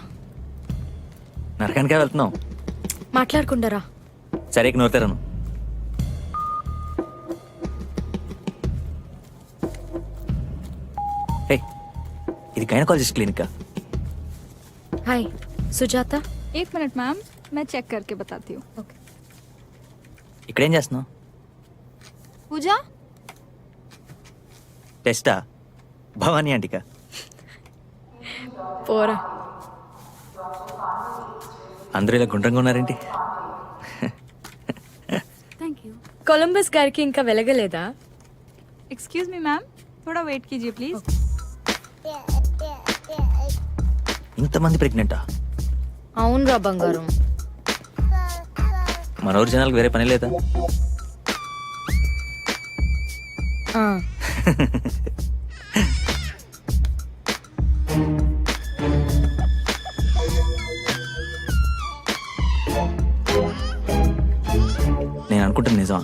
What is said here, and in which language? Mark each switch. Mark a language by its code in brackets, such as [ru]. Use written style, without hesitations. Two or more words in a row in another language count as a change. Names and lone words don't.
[te] నరకానికే వెళ్తున్నావు? మాట్లాడుకుంటారా? సరే నోరుతారను. ఇది గైనకాలజిస్ట్ క్లినిక్. హాయ్ సుజాత. [hi] 1 मिनट मैम, मैं चेक करके बताती हूँ. [te] ఓకే. ఇక్కడేం చేస్తున్నావు? पूजा టెస్టా? భవానీ ఆంటీకా? పోరా. అందరూ ఇలా గుండ్రంగా ఉన్నారేంటి? [en] Thank you. [te] కొలంబస్ గారికి ఇంకా వెలగలేదా? [en] Excuse me ma'am, [hi] थोड़ा वेट कीजिए प्लीज. [te] ఇంతమంది ప్రెగ్నెంటా? అవునరా బంగారం. మన ఊరు జనాలకు వేరే పని లేదా? ఆ. నేను అనుకుంటున్నా నిజమా?